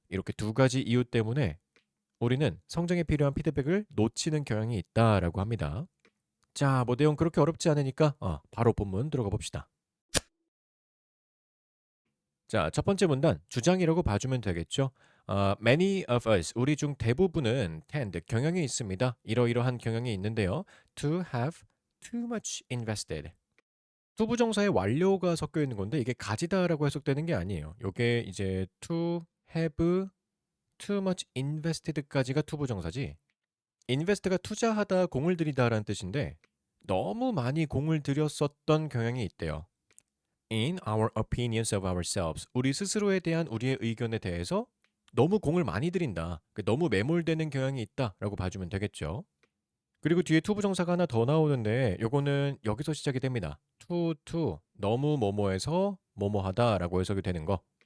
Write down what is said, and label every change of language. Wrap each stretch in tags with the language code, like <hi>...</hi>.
<ko>이렇게 두 가지 이유 때문에 우리는 성장에 필요한 피드백을 놓치는 경향이 있다라고 합니다. 자, 뭐 내용 그렇게 어렵지 않으니까 바로 본문 들어가 봅시다. 자, 첫 번째 문단 주장이라고 봐주면 되겠죠.</ko> <en>Many of us,</en> <ko>우리 중 대부분은 tend, 경향이 있습니다. 이러이러한 경향이 있는데요.</ko> <en>To have too much invested.</en> <ko>투부정사에 완료가 섞여 있는 건데 이게 가지다라고 해석되는 게 아니에요. 요게 이제</ko> <en>to have too much invested</en> <ko>까지가 투부정사지. invest가 투자하다, 공을 들이다라는 뜻인데 너무 많이 공을 들였었던 경향이 있대요.</ko> <en>In our opinions of ourselves.</en> <ko>우리 스스로에 대한 우리의 의견에 대해서 너무 공을 많이 들인다. 너무 매몰되는 경향이 있다라고 봐주면 되겠죠. 그리고 뒤에 투부정사가 하나 더 나오는데 요거는 여기서 시작이 됩니다. to 너무 뭐뭐해서 뭐뭐하다라고 해석이 되는 거.</ko>